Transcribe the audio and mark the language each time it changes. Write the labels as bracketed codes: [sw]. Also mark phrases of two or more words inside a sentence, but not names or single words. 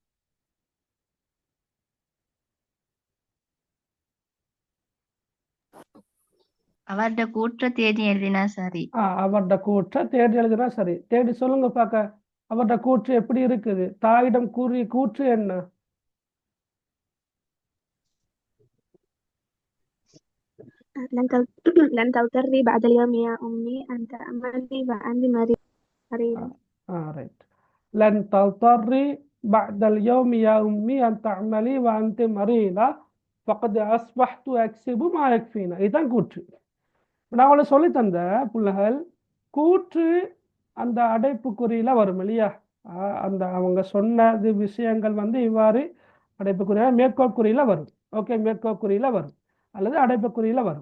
[ta] அவருடைய கூற்ற தேடி எழுதினா சரி. அவருடைய கூற்ற தேடி எழுதினா சரி. தேடி சொல்லுங்க பாக்க. அவருடைய கூற்று எப்படி இருக்குது? தாயிடம் கூறிய கூற்று என்ன? [ar] لن تضطري بعد اليوم يا أمي أن تعملي وأنت مريضة. [ta] ரைட். [ar] لن تضطري بعد اليوم يا أمي أن تعملي وأنت مريضة فقد أصبحت أكسب ما يكفينا. [ta] இதுதான் கூற்று. நான் அவளை சொல்லி தந்த பிள்ளைகள், கூற்று அந்த அடைப்புக்குறியில வரும் இல்லையா? அந்த அவங்க சொன்னது விஷயங்கள் இவ்வாறு அடைப்புக்குறியில மேற்கோள்குறியில வரும். ஓகே, மேற்கோள்குறியில வரும் அல்லது அடைப்புக்குறியில வரும்.